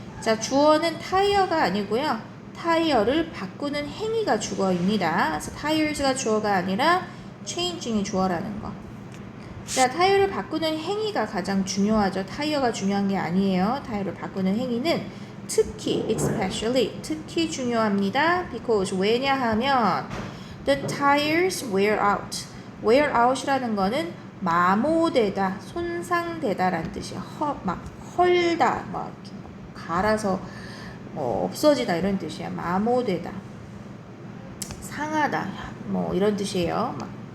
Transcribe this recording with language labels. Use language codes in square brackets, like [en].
[ko] 자, 주어는 타이어가 아니고요. 타이어를 바꾸는 행위가 주어입니다. 그래서 tires가 주어가 아니라 changing이 주어라는 거. 자, 타이어를 바꾸는 행위가 가장 중요하죠. 타이어가 중요한 게 아니에요. 타이어를 바꾸는 행위는 특히, especially, 특히 중요합니다. [en] because, [ko] 왜냐하면 [en] the tires wear out. [ko] wear out이라는 거는 마모되다, 손상되다 라는 뜻이에요. 막 헐다, 막 갈아서 없어지다 이런 뜻이에요. 마모되다, 상하다, 뭐 이런 뜻이에요. 막.